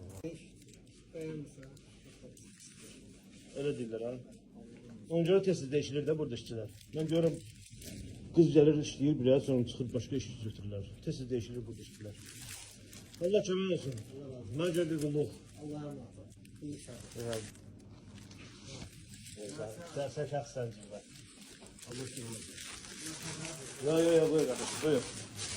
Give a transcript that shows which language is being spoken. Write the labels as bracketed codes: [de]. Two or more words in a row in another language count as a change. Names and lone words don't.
[az] Bəyənmirsən. Öyle deyirlər ha. Ona görə tez dəyişilir də burada işçilər. Mən görürüm qız gəlir işləyir biraz sonra çıxır başqa iş götürürlər. Tez dəyişilir burada işçilər. Allah kömək olsun. Mən görə bir qulluq. [tr] Allah'a emanet. İnşallah. Evet. [az] Sen şahsen. Allah kömək olsun. [tr] Yok, buyur kardeşim, buyur.